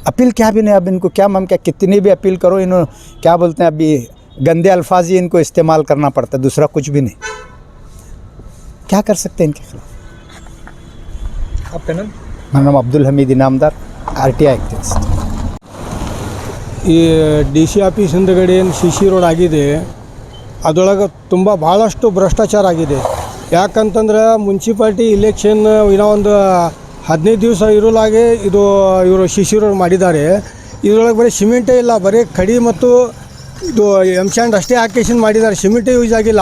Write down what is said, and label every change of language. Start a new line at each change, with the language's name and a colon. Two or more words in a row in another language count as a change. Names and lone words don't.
Hindi: अपील क्या भी नहीं, अब इनको क्या हम क्या कितनी भी अपील करो, इन्होंने क्या बोलते हैं अभी गंदे अल्फाज ही इनको इस्तेमाल करना पड़ता है, दूसरा कुछ भी नहीं। क्या कर सकते हैं इनके खिलाफ? आपका नाम? मेरा नाम अब्दुल हमीद इनामदार, RTI एक्टिविस्ट।
Kannada: ಈ
English: DC office
Kannada: ಹಿಂದುಗಡೆ ಏನು
English: CC road
Kannada: ಆಗಿದೆ, ಅದರೊಳಗೆ ತುಂಬ ಭಾಳಷ್ಟು ಭ್ರಷ್ಟಾಚಾರ ಆಗಿದೆ. ಯಾಕಂತಂದ್ರೆ
English: municipality election
Kannada: ಇನ್ನೂ ಒಂದು 15 ದಿವಸ ಇರೋಲಾಗೆ ಇದು ಇವರು
English: CC road
Kannada: ಮಾಡಿದ್ದಾರೆ. ಇದರೊಳಗೆ ಬರೀ ಸಿಮೆಂಟೇ ಇಲ್ಲ, ಬರೀ ಕಡಿ ಮತ್ತು ಇದು ಎಮ್ಸ್ಯಾಂಡ್ ಅಷ್ಟೇ ಹಾಕೇಶನ್ ಮಾಡಿದ್ದಾರೆ, ಸಿಮೆಂಟೇ ಯೂಸ್ ಆಗಿಲ್ಲ.